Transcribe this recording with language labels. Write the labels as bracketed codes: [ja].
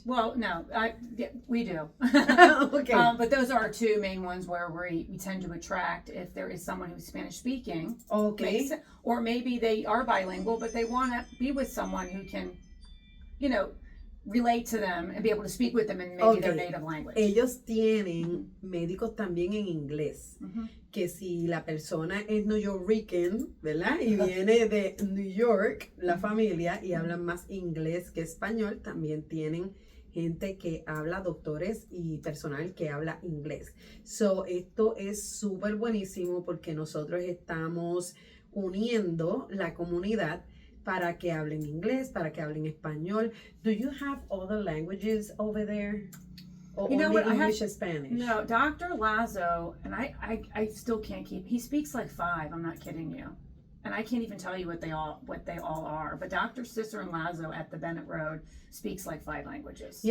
[en] Well, no, we do. Okay. But those are our 2 main ones where we tend to attract if there is someone who's Spanish speaking. Okay. Or maybe they are bilingual, but they want to be with someone who can, relate to them and be able to speak with them in maybe their native language. [es] Ellos tienen médicos también en inglés. Que si la persona es nuyorican, ¿verdad? Y viene de New York, la familia, y hablan más inglés que español, también tienen gente que habla, doctores y personal que habla inglés. So, esto es súper buenísimo porque nosotros estamos uniendo la comunidad para que hablen inglés, para que hablen español. [en] Do you have other languages over there? Or only English and Spanish? No, Dr. Lazo, and I still can't keep, he speaks like 5, I'm not kidding you. And I can't even tell you what they all are. But Dr. Cicero Lazo at the Bennett Road speaks like 5 languages.